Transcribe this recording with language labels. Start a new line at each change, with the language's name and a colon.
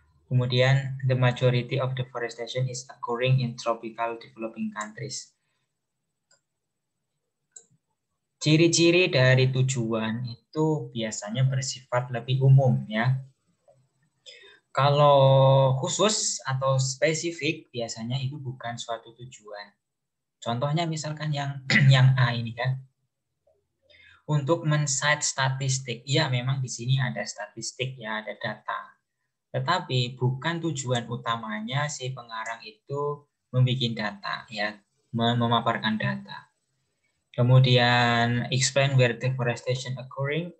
Indonesian: Kemudian,
English: the majority of deforestation is occurring in tropical developing countries.
Indonesian: Ciri-ciri dari tujuan itu biasanya bersifat lebih umum ya. Kalau khusus atau spesifik biasanya itu bukan suatu tujuan. Contohnya misalkan yang A ini kan. Untuk men-cite statistik, ya memang di sini ada statistik ya, ada data. Tetapi bukan tujuan utamanya si pengarang itu membuat data ya, memaparkan data. Kemudian
English: explain where deforestation occurring.